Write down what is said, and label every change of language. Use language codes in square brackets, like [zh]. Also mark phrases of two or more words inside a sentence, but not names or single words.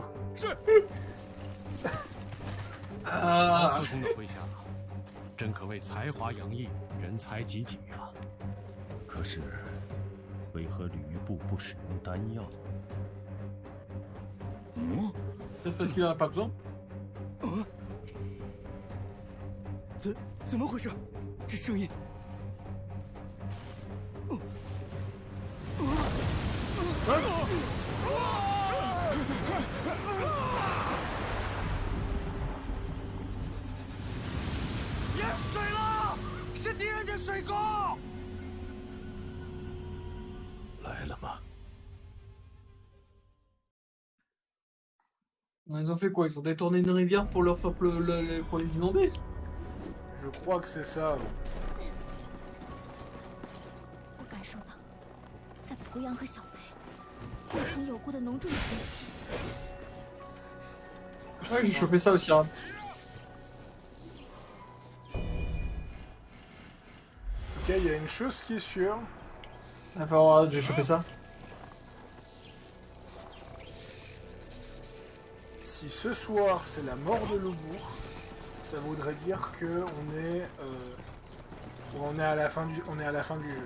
[zh] 是。曹啊，司空的麾下，真可谓才华洋溢，人才济济啊！可是，为何吕布不使用丹药？嗯， [fr] c'est parce qu'il en a pas besoin. [zh] 怎么回事？这声音。淹水了！是敌人的水沟！来了吗？ [fr] Ils ont fait quoi? Ils ont détourné une rivière pour leur peuple, pour les inonder? Je crois que c'est ça. [zh] 我感受到，在濮阳和小北，未曾有过的浓重邪气。 [fr] Ouais, j'ai chopé ça aussi. Hein. Ok, il y a une chose qui est sûre. Enfin, j'ai chopé ça. Si ce soir c'est la mort de Loubou, ça voudrait dire que on est à la fin du jeu.